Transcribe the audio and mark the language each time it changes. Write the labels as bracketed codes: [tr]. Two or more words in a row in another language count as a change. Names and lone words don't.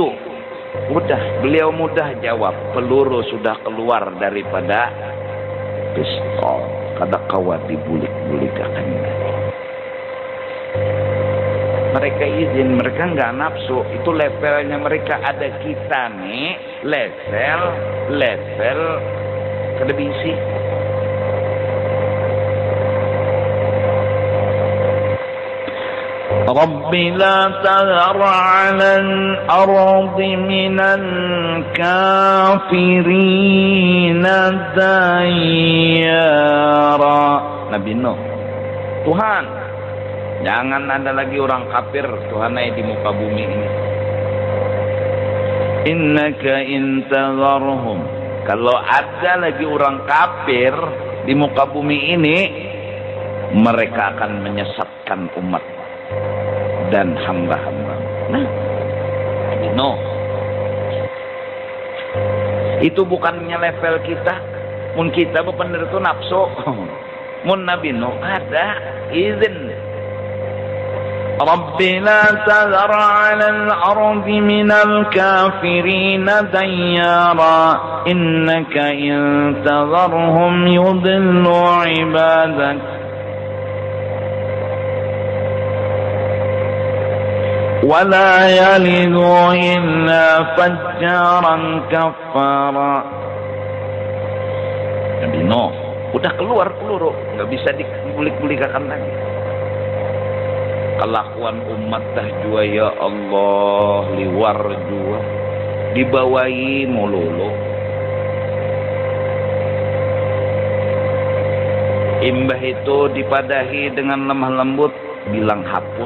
[id] Udah, beliau mudah jawab, peluru sudah keluar daripada pistol, [bjn] kada kawat dibulik-bulik akan. [id] Mereka izin, mereka nggak nafsu, itu levelnya mereka. [bjn] Ada kita nih level kada bisi. [ar] رب لا تذر على الأرض من الكافرين ديارا. [id] Nabi Nuh, Tuhan, jangan ada lagi orang kafir Tuhan di muka bumi ini. [ar] إنك إن تذرهم, [id] kalau ada lagi orang kafir di muka bumi ini, mereka akan menyesatkan umat dan hamba-hamba. Nah, no, itu bukannya level kita. [bjn] Mun kita bener itu nafsu. Mun Nabi Nuh ada izin. [ar] رب لا تذر على الأرض من الكافرين ديارا إنك إن تذرهم يضلوا عبادك ولا يلدوا إلا فاجرا كفارا. [id] Nabi Nuh udah keluar peluru, nggak bisa dibulik-bulikan lagi. [bjn] Kelakuan umat dah jua [ar] يا الله, [bjn] liwar jua, dibawahi mololo. Imbah itu dipadahi dengan lemah lembut, bilang hapus.